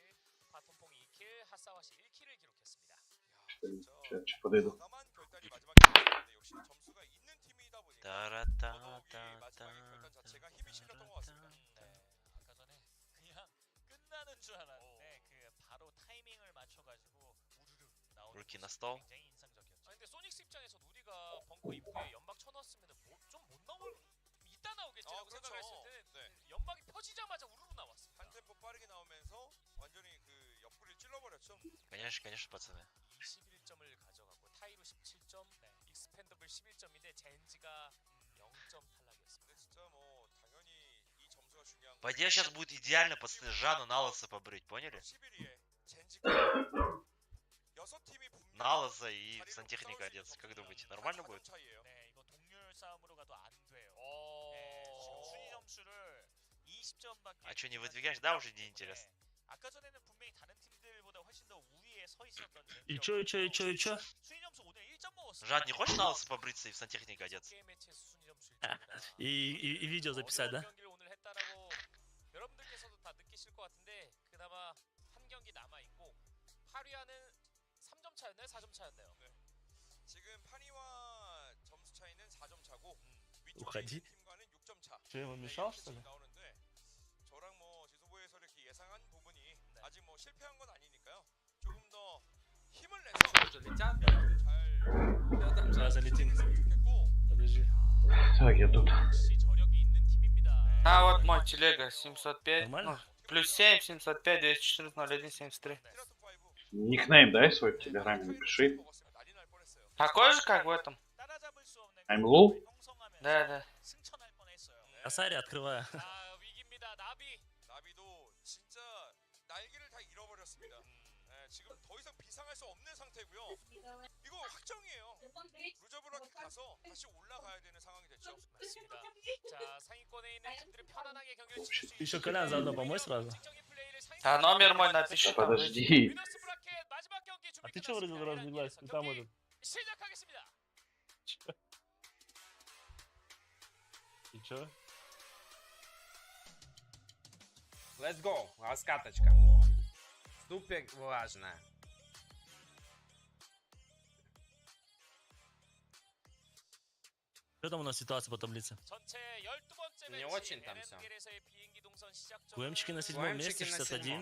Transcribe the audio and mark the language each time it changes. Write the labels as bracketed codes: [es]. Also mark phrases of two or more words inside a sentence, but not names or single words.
[ru] Сейчас подойду. руки на стол. [ko] 근데 소닉스 입장에서는 우리가 벙커 입구에 연막 쳐놨으면 좀못 나올 이따 나오겠지라고 생각했을 때는 연막이 펴지자마자 우르르 나왔어. 한 템포 빠르게 나오면서 완전히 그 옆구리를 찔러버렸죠. [ru] Конечно, пацаны. [ko] 21점을 가져가고 타이로 17점, 익스펜더블 11점인데 젠지가 0점 탈락이었습니다. 진짜 뭐 당연히 이 점수가 중요한 [ru] По идее сейчас будет идеально, пацаны, Жанну на лысо побрить, поняли? На лысо и сантехника одеться. Как думаете, нормально будет? [ko] 네, 이거 동률 싸움으로 가도 안 돼요. 지금 순위 점수를 20점밖에. [ru] А что, не выдвигаешь? Да, уже не интересно. [ko] 아까 전에는 분명히 다른 팀들보다 훨씬 더 우위에 서 있었던. [ru] И чё? [ko] 순위 점수 오늘 1점 먹었어. [ru] Жан, не хочешь на лысо побриться и в сантехнике одеться? И видео записать, да? [ko] 경기를 오늘 했다라고 여러분들께서도 다 느끼실 것 같은데 그나마 한 경기 남아 있고 8위와는 3점 차였나요? 4점 차였나요? 네. 지금 8위와 점수 차이는 4점 차고 위쪽에 있는 팀과는 6점 차. [ru] ему мешал, что ли? [ko] 나오는데 저랑 뭐 지소부에서 이렇게 예상한 부분이 아직 뭐 실패한 건 아니니까요. 조금 더 힘을 내서 [ru] Сейчас залетим. Подожди. Так, я тут. А вот мой телега 705, ну, плюс 7, 705, 214, 01, 73. Никнейм дай свой в телеграме, напиши. Такой же, как в этом? [en] I'm Lul? [ru] Да. Асари открываю. [ko] 위기입니다. 나비도 진짜 날개를 다 잃어버렸습니다. 네, 지금 더 이상 비상할 수 없는 상태고요. 이거 확정이에요. [en] loser bracket [ko] 가서 다시 올라가야 되는 상황이 됐죠. 맞습니다. 자, 상위권에 있는 팀들은 편안하게 경기를 치를 수 [ru] Еще Колян заодно помой сразу. А номер мой напиши. Да подожди. А ты чё вроде разлилась? Ты там этот [ko] 시작하겠습니다. [ru] И чё? [en] Let's go. [ru] Раскаточка. Супер важная. Что там у нас ситуация по таблице? Не очень там все. КМчики на 7-м месте, 61.